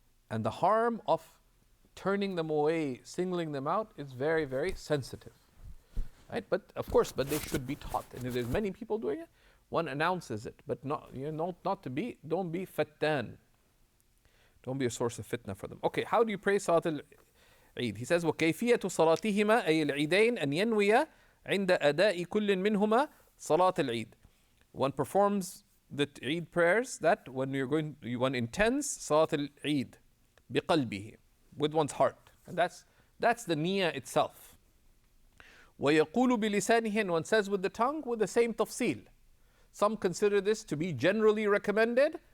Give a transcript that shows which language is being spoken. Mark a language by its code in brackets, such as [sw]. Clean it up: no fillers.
[en] And the harm of turning them away, singling them out, is very, very sensitive, right? But of course, they should be taught. And if there's many people doing it, one announces it, but don't be fattan. Don't be a source of fitna for them. Okay, how do you pray Salat [ar] عيد. [en] He says [ar] وكيفية صلاتهما أي العيدين أن ينوي عند أداء كل منهما صلاة العيد. [en] One performs the Eid prayers that when one intends Salat al-Eid [ar] بقلبه, [en] with one's heart. And that's the niyyah itself. [ar] ويقول بلسانه, [en] and one says with the tongue with the same tafsil. Some consider this to be generally recommended.